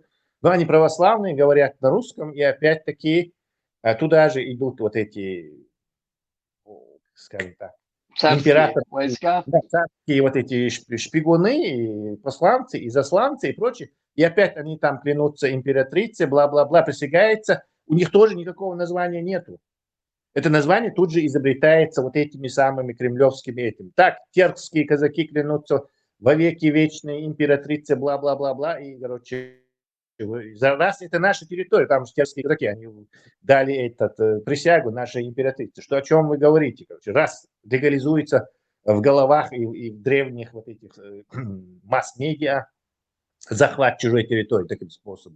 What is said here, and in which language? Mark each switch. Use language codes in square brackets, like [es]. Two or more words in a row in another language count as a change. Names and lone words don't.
[ru] Но они православные, говорят на русском, и опять-таки туда же идут вот эти, скажем так, Царские войска. да, царские вот эти шпигуны, и посланцы, и засланцы, и прочее. И опять они там клянутся императрице, бла-бла-бла, присягается. У них тоже никакого названия нету. Это название тут же изобретается вот этими самыми кремлевскими этим. Так, теркские казаки клянутся во веки вечной императрице, бла-бла-бла-бла. И, короче, За раз это наша территория, там же терские игроки, они дали присягу нашей императрице. Что, о чем вы говорите? Короче, раз легализуется в головах и в древних вот этих масс-медиа захват чужой территории таким способом.